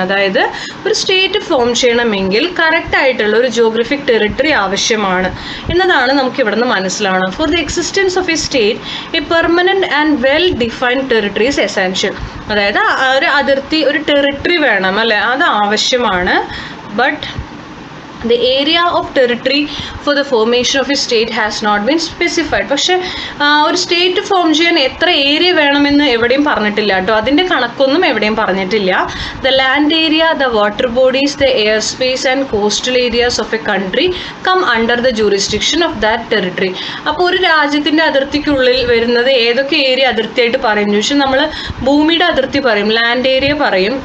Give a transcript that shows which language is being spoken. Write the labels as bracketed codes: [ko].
[ml] അതായത് ഒരു state form ചെയ്യണമെങ്കിൽ കറക്റ്റായിട്ടുള്ള ഒരു ജോഗ്രഫിക് ടെറിട്ടറി ആവശ്യമാണ് എന്നതാണ് നമുക്ക് ഇവിടെ നിന്ന് മനസ്സിലാവണം. [en] For the existence of a state a permanent and well defined territory is essential. [ml] അതായത് ഒരു അതിർത്തി, ഒരു ടെറിട്ടറി വേണം അല്ലേ, അത് ആവശ്യമാണ്. [en] But the area of territory for the formation of a state has not been specified. [ml] പക്ഷേ ഒരു സ്റ്റേറ്റ് ഫോം ചെയ്യാൻ എത്ര ഏരിയ വേണമെന്ന് എവിടെയും പറഞ്ഞിട്ടില്ല കേട്ടോ. അതിൻ്റെ കണക്കൊന്നും എവിടെയും പറഞ്ഞിട്ടില്ല. [en] The land area, the water bodies, the air space and coastal areas of a country come under the jurisdiction of that territory. [ml] അപ്പോൾ ഒരു രാജ്യത്തിൻ്റെ അതിർത്തിക്കുള്ളിൽ വരുന്നത് ഏതൊക്കെ ഏരിയ അതിർത്തിയായിട്ട് പറയും ചോദിച്ചാൽ നമ്മൾ ഭൂമിയുടെ അതിർത്തി പറയും, ലാൻഡ് ഏരിയ പറയും.